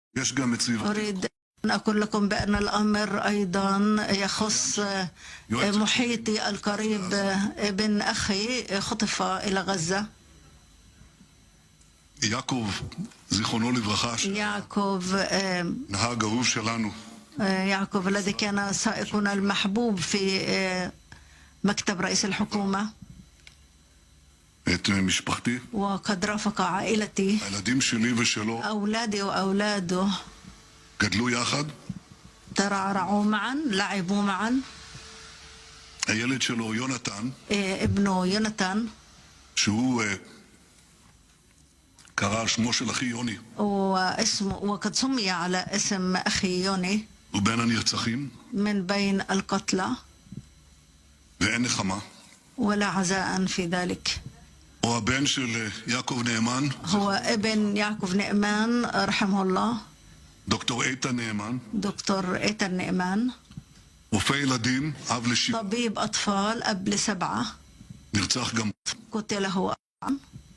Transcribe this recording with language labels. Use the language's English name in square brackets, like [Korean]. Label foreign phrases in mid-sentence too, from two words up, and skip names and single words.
[Hebrew] יש גם את סביבתי. [Arabic] أريد أن أقول لكم بأن الأمر أيضا يخص محيطي القريب. ابن أخي خطف إلى غزة. [Hebrew] יעקב, זיכרונו לברכה, נהג אהוב שלנו. [Arabic] يعقوب الذي كان سائقنا المحبوب في مكتب رئيس الحكومة. [Hebrew] את משפחתי. [Arabic] وقد رافق عائلتي. [Hebrew] הילדים שלי ושלו. [Arabic] أولادي وأولاده. [Hebrew] גדלו יחד. [Arabic] ترعرعوا معا، لعبوا معا. [Hebrew] הילד שלו יונתן. [Arabic] ابنه يوناتان. [Hebrew] שהוא קרא על שמו של אחי יוני. [Arabic] وقد سمي على اسم أخي يوني. [Hebrew] הוא בין הנרצחים. [Arabic] من بين القتلى. [Hebrew] ואין נחמה. [Arabic] ولا عزاء في ذلك. [Hebrew] הוא הבן של יעקב נאמן. [Arabic] هو ابن يعقوب نعمان رحمه الله. [Hebrew] דוקטור איתן נאמן. [Arabic] دكتور إيتن نعمان. [Hebrew] רופא ילדים, אב ל7. [Arabic] طبيب أطفال، أب ل7. [Hebrew] נרצח גם. [Arabic] قتل هو.